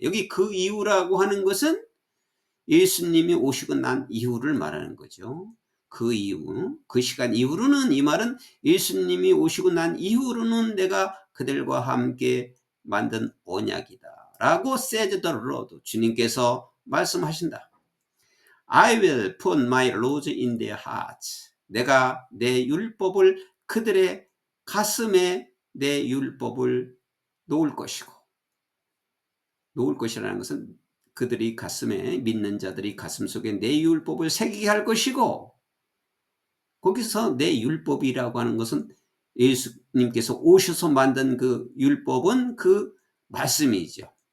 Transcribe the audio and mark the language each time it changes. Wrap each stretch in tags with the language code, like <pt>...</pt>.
<ko>여기 그 이후라고 하는 것은 예수님이 오시고 난 이후를 말하는 거죠. 그 이후, 그 시간 이후로는, 이 말은 예수님이 오시고 난 이후로는 내가 그들과 함께 만든 언약이다.</ko> <en>라고 says the Lord.</en> <ko>주님께서 말씀하신다.</ko> <en>I will put my laws in their hearts.</en> <ko>내가 내 율법을 그들의 가슴에 내 율법을 놓을 것이라는 것은 그들이 가슴에, 믿는 자들이 가슴 속에 내 율법을 새기게 할 것이고, 거기서 내 율법이라고 하는 것은 예수님께서 오셔서 만든 그 율법은 그 말씀이죠.</ko>